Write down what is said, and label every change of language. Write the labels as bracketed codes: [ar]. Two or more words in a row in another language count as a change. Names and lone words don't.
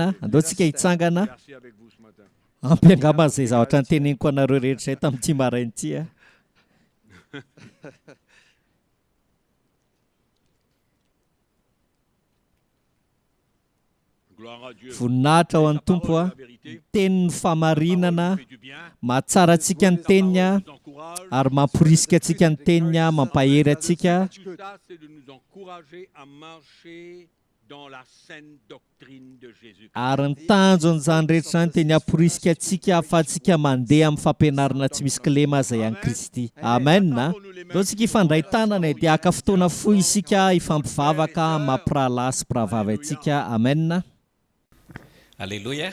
[mg] Andeontsika hitsangana [fr] Merci avec vous ce matin. [mg] ampiangamba izay zavatra nyteneniko anareo rehetra izay tamin'ity marain'ity a. [fr] Gloire à Dieu. [mg] Voninahitra ho an'ny [fr] La [mg] Tompo [fr] parole a, est la vérité. [mg] tenin'ny famarinana, [fr] La parole fait du bien. [mg] mahatsara antsika ny teniny a, [fr] Nous encourage. [mg] ary mamporisika antsika ny teniny a, mampahery antsika. [fr] Tout ça, c'est de nous encourager à marcher dans la saine doctrine de Jésus. [mg] Ary ny tanjon'izany rehetra izany dia ny hamporisika antsika ahafahantsika mandeha amin'ny fampianarana tsy misy kilema izay an'i Kristy. Amen. Dao tsika hifandray tanana dia aka fotoana fohy isika hifampivavaka mampirahalahy sy mpirahavavy antsika. Amen. Alléluia.